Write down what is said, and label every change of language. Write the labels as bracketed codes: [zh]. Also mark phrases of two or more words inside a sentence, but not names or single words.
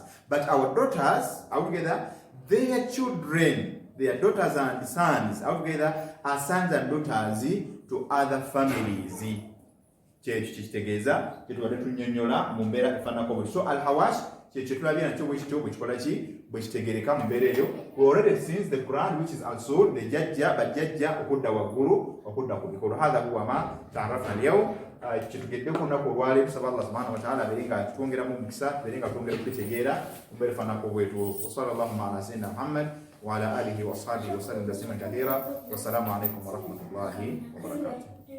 [en] But our daughters are together, their children, their daughters and sons are together, are sons and daughters to other families. So al-hawash, already since the Quran, which is also the [lg] jajja bajajja okudda waggulu okudda ku bikolo. [ar] هذا هو ما تعرفنا اليوم. [lg] Kitugeddeku olunaku olwaleero, tusaba Allah [ar] سبحانه وتعالى [lg] abeerenga atwongeramu omukisa, abeerenga atwongera okutegeera mbeere fanako bwetu. [ar] وصلى الله على سيدنا محمد وعلى آله وأصحابه وسلم تسليما كثيرا. والسلام عليكم ورحمة الله وبركاته.